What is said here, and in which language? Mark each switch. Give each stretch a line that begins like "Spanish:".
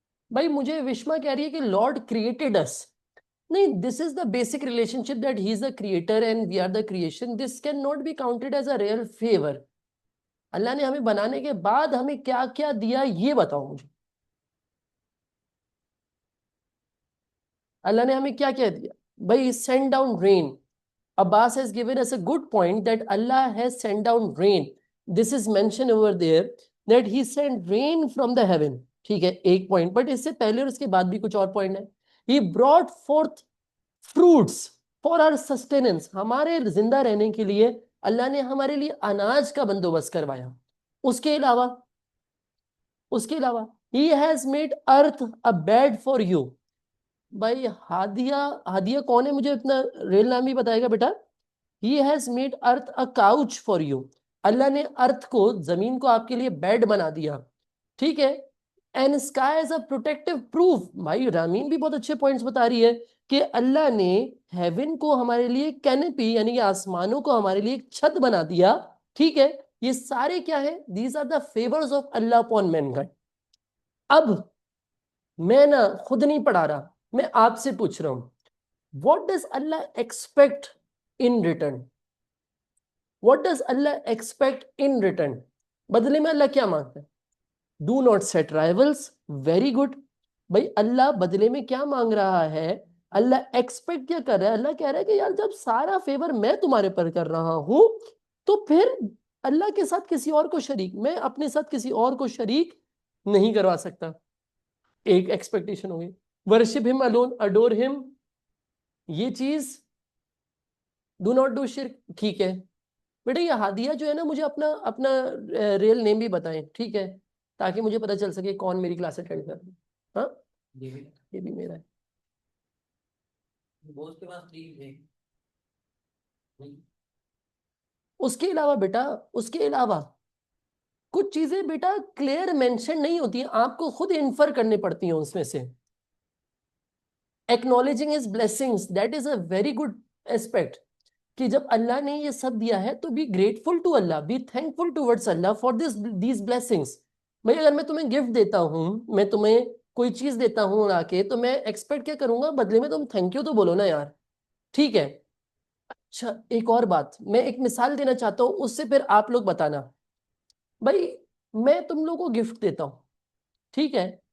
Urdu: بھائی مجھے وشما کہہ رہی ہے کہ
English: Lord created us. نہیں، this is the basic relationship that he is the creator and we are the creation. This can not be counted as a real favour.
Urdu: اللہ نے ہمیں بنانے کے بعد ہمیں کیا کیا دیا یہ بتاؤ مجھے. اللہ نے ہمیں کیا کیا دیا بھائی؟
English: Send down rain. Abbas has given us a good point that Allah has sent down rain. This is mentioned over there that he sent rain from the heaven.
Urdu: ٹھیک ہے، ایک پوائنٹ. بٹ اس سے پہلے اور اس کے بعد بھی کچھ اور پوائنٹ ہے.
English: He brought forth fruits for our sustenance.
Urdu: ہمارے زندہ رہنے کے لیے اللہ نے ہمارے لیے اناج کا بندوبست کروایا. اس کے علاوہ
English: He has made earth a bed for you.
Urdu: بھائی ہادیہ کون ہے؟ مجھے اپنا ریل نام بھی بتائے گا بیٹا.
English: He has made earth a couch for you.
Urdu: اللہ نے ارتھ کو، زمین کو آپ کے لیے بیڈ بنا دیا. ٹھیک ہے.
English: And sky is a protective proof.
Urdu: بھائی رامین بھی بہت اچھے پوائنٹس بتا رہی ہے کہ اللہ نے ہیون کو ہمارے لیے کینپی یعنی کہ آسمانوں کو ہمارے لیے ایک چھت بنا دیا. ٹھیک ہے، یہ سارے کیا ہے؟
English: These are the favors of Allah upon mankind.
Urdu: اب میں نا خود نہیں پڑھا رہا، میں آپ سے پوچھ رہا ہوں
English: what does Allah expect in return? What does Allah expect in return?
Urdu: بدلے میں اللہ کیا مانگتا ہے؟
English: Do not set rivals. Very good.
Urdu: بھائی اللہ بدلے میں کیا مانگ رہا ہے؟ اللہ ایکسپیکٹ کیا کر رہا ہے؟ اللہ کہہ رہا ہے کہ یار جب سارا فیور میں تمہارے پر کر رہا ہوں تو پھر اللہ کے ساتھ کسی اور کو شریک، میں اپنے ساتھ کسی اور کو شریک نہیں کروا سکتا. ایک ایکسپیکٹیشن ہوگی.
English: Worship him alone, adore him.
Urdu: یہ چیز
English: do not do shirk.
Urdu: ٹھیک ہے بیٹا، یہ ہادیہ جو ہے نا مجھے اپنا ریل نیم بھی بتائیں. ٹھیک ہے، تاکہ مجھے پتا چل سکے کون میری کلاس اٹینڈ کر رہا ہے. ہاں یہ بھی میرا ہے. اس کے علاوہ بیٹا، اس کے علاوہ کچھ چیزیں بیٹا کلیئر مینشن نہیں ہوتی ہیں، آپ کو خود انفر کرنے پڑتی ہیں اس میں سے.
English: Acknowledging his blessings, that is a very good aspect.
Urdu: کہ جب اللہ نے یہ سب دیا ہے تو
English: be grateful to Allah, be thankful towards Allah for these blessings.
Urdu: بھئی اگر میں تمہیں گفٹ دیتا ہوں، میں تمہیں کوئی چیز دیتا ہوں آ کے، تو میں ایکسپیکٹ کیا کروں گا بدلے میں؟ تم تھینک یو تو بولو نا یار. ٹھیک ہے. اچھا ایک اور بات میں ایک مثال دینا چاہتا ہوں، اس سے پھر آپ لوگ بتانا. بھائی میں تم لوگوں کو گفٹ دیتا ہوں، ٹھیک ہے.